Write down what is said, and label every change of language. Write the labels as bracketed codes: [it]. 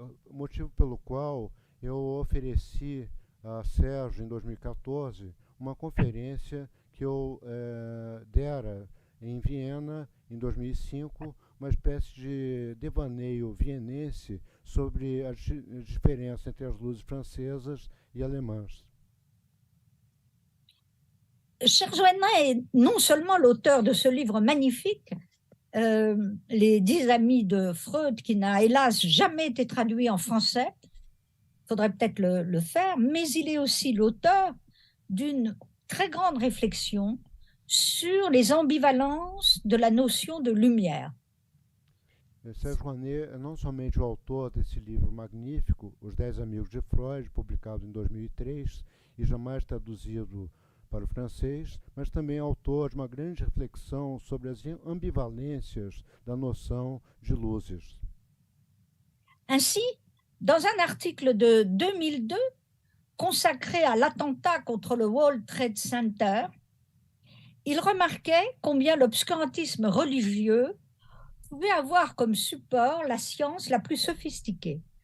[pt] Motivo pelo qual eu ofereci a Sérgio em 2014 uma conferência que eu dera em Viena em 2005, uma espécie de devaneio vienense sobre a diferença entre as luzes francesas e alemãs. [fr] Sergio Rouanet est non seulement l'auteur de ce livre magnifique, Les 10 amis de Freud, qui n'a hélas jamais été traduit en français, il faudrait peut-être le faire, mais il est aussi l'auteur d'une très grande réflexion sur les ambivalences de la notion de lumière. [pt] Sérgio Rouanet é não somente o autor desse livro magnífico, Os 10 Amigos de Freud, publicado em 2003 e jamais traduzido para o francês, mas também autor de uma grande reflexão sobre as ambivalências da noção de luzes. [fr] Ainsi, dans un article de 2002 consacré à l'attentat contre le World Trade Center, il remarquait combien l'obscurantisme religieux pouvait avoir comme support la science la plus sophistiquée.